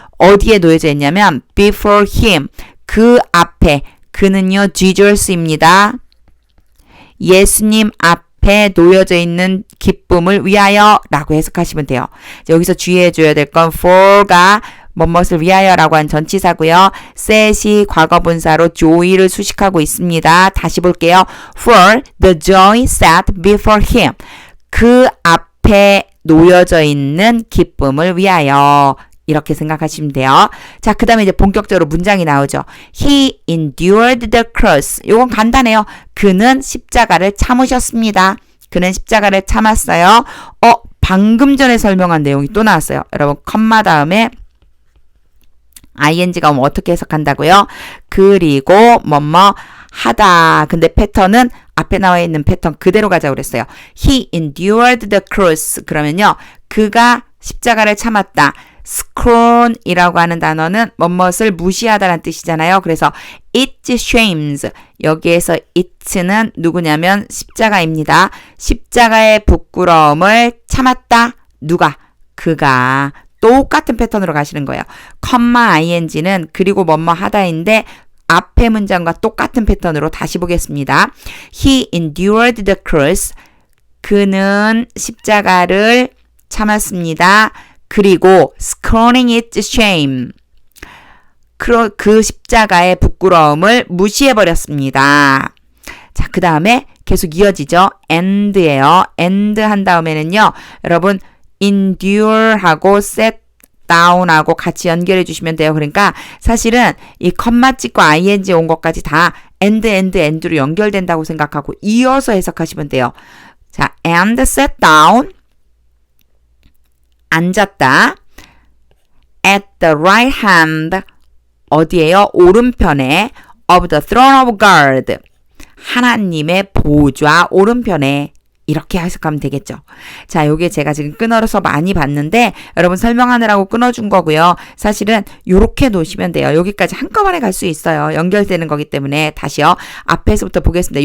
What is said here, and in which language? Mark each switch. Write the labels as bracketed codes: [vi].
[ko] 어디에 놓여져 있냐면 [en] before him [ko] 그 앞에 그는요 Jesus입니다. 예수님 앞에 놓여져 있는 기쁨을 위하여 라고 해석하시면 돼요. 여기서 주의해 줘야 될 건 for가 뭐뭇을 위하여라고 한 전치사고요. set이 과거분사로 joy를 수식하고 있습니다. 다시 볼게요. [en] For the joy set before him. [ko] 그 앞에 놓여져 있는 기쁨을 위하여. 이렇게 생각하시면 돼요. 자, 그 다음에 이제 본격적으로 문장이 나오죠. [en] He endured the cross. [ko] 요건 간단해요. 그는 십자가를 참으셨습니다. 그는 십자가를 참았어요. 방금 전에 설명한 내용이 또 나왔어요. 여러분, 컴마 다음에 ing가 오면 어떻게 해석한다고요? 그리고 뭐뭐 하다. 근데 패턴은 앞에 나와 있는 패턴 그대로 가자고 그랬어요. [en] He endured the cross. [ko] 그러면요. 그가 십자가를 참았다. scorn이라고 하는 단어는 뭐뭇을 무시하다라는 뜻이잖아요. [en] 그래서 it shames. [ko] 여기에서 it는 누구냐면 십자가입니다. 십자가의 부끄러움을 참았다. 누가? 그가. 똑같은 패턴으로 가시는 거예요. 컴마 ing는 그리고 뭐뭐 하다인데 앞에 문장과 똑같은 패턴으로 다시 보겠습니다. [en] He endured the cross. [ko] 그는 십자가를 참았습니다. [en] 그리고 scorning its shame. [ko] 그 십자가의 부끄러움을 무시해버렸습니다. 자, 그 다음에 계속 이어지죠. and예요. and 한 다음에는요. 여러분 endure하고 set down하고 같이 연결해 주시면 돼요. 그러니까 사실은 이 컴마 찍고 ing 온 것까지 다 and로 연결된다고 생각하고 이어서 해석하시면 돼요. [en] 자, and set down 앉았다. at the right hand [ko] 어디에요? 오른편에 [en] of the throne of God. [ko] 하나님의 보좌 오른편에. 이렇게 해석하면 되겠죠. 자, 요게 제가 지금 끊어서 많이 봤는데 여러분 설명하느라고 끊어준 거고요. 사실은 요렇게 놓으시면 돼요. 여기까지 한꺼번에 갈 수 있어요. 연결되는 거기 때문에 다시요. 앞에서부터 보겠습니다.